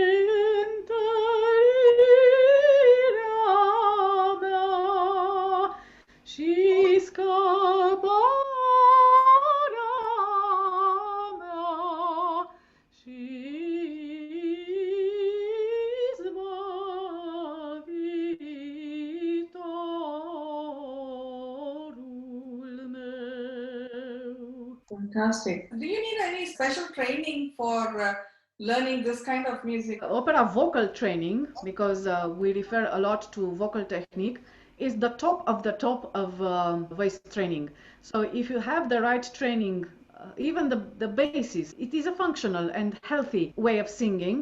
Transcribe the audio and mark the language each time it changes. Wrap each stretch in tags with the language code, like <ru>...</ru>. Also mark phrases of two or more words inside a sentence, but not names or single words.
<ro>întărirea mea și scăparea mea și izbăvitorul meu.</ro> <en>Fantastic. Do you need any special training for learning this kind of music? Opera vocal training, because we refer a lot to vocal technique, is the top of voice training. So if you have the right training, even the basis, it is a functional and healthy way of singing.</en>